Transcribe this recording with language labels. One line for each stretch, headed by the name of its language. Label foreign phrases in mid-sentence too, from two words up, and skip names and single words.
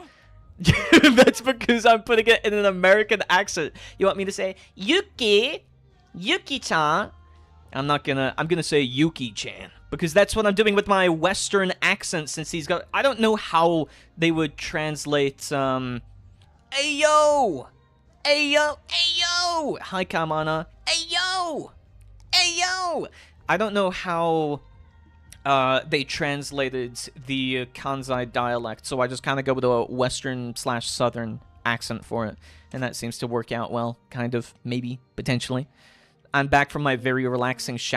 English: That's because I'm putting it in an American accent. You want me to say, Yuki? Yuki-chan? I'm gonna say Yuki-chan. Because that's what I'm doing with my Western accent since he's got... I don't know how they would translate, Ayo! Ayo! Ayo! Hi, Kamana. Ayo! Ayo! I don't know how they translated the Kansai dialect, so I just kind of go with a Western/Southern accent for it. And that seems to work out well, kind of, maybe, potentially. I'm back from my very relaxing shower.